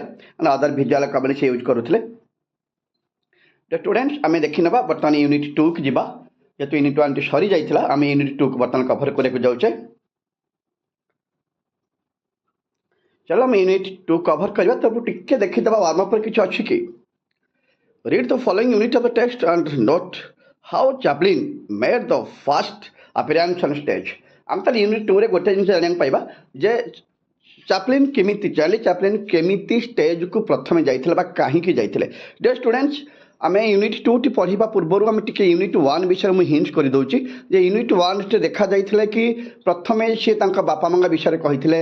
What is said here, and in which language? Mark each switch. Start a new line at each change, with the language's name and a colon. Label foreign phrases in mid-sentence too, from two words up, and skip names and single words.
English: other visual comedy
Odia: ସେ ୟୁଜ୍ କରୁଥିଲେ। ଷ୍ଟୁଡେଣ୍ଟସ୍, ଆମେ ଦେଖିନେବା ବର୍ତ୍ତମାନ ୟୁନିଟ୍ 2କୁ ଯିବା। ଯେହେତୁ ୟୁନିଟ୍ 1ଟି ସରିଯାଇଥିଲା, ଆମେ ୟୁନିଟ୍ 2କୁ ବର୍ତ୍ତମାନ କଭର କରିବାକୁ ଯାଉଛେ। ଚାଲ ଆମେ ୟୁନିଟ୍ 2 କଭର କରିବା। ତାକୁ ଟିକେ ଦେଖିଦେବା ୱାର୍ମଅପ୍ରେ କିଛି ଅଛି କି।
English: Read the following unit of the text and note how Chaplin made the first appearance on stage.
Odia: ଆମେ ତାହେଲେ ୟୁନିଟ୍ 2ରେ ଗୋଟେ ଜିନିଷ ଜାଣିବାକୁ ପାଇବା ଯେ ଚାର୍ଲି ଚାପ୍ଲିନ୍ କେମିତି ଷ୍ଟେଜ୍କୁ ପ୍ରଥମେ ଯାଇଥିଲେ ବା କାହିଁକି ଯାଇଥିଲେ।
English: dear students,
Odia: ଆମେ ୟୁନିଟ୍ 2ଟି ପଢ଼ିବା ପୂର୍ବରୁ ଆମେ ଟିକେ ୟୁନିଟ୍ 1 ବିଷୟରେ ମୁଁ ହିଣ୍ଟ କରିଦେଉଛି ଯେ ୟୁନିଟ୍ 1ରେ ଦେଖାଯାଇଥିଲା କି ପ୍ରଥମେ ସିଏ ତାଙ୍କ ବାପା ମାଆଙ୍କ ବିଷୟରେ କହିଥିଲେ।